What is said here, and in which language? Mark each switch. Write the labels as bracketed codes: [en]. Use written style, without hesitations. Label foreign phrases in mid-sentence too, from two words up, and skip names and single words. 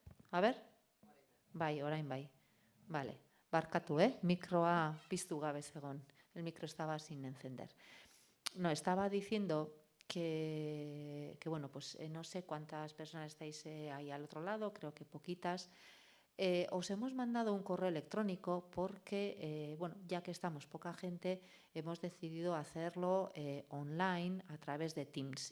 [eu] A ber? Bai, orain bai. Vale, barkatu, mikroa piztu gabe zegon. [es] El micro estaba sin encender. No, estaba diciendo bueno, pues no sé cuántas personas estáis ahí al otro lado, creo que poquitas. Os hemos mandado un correo electrónico porque, bueno, ya que estamos poca gente, hemos decidido hacerlo online a través de Teams.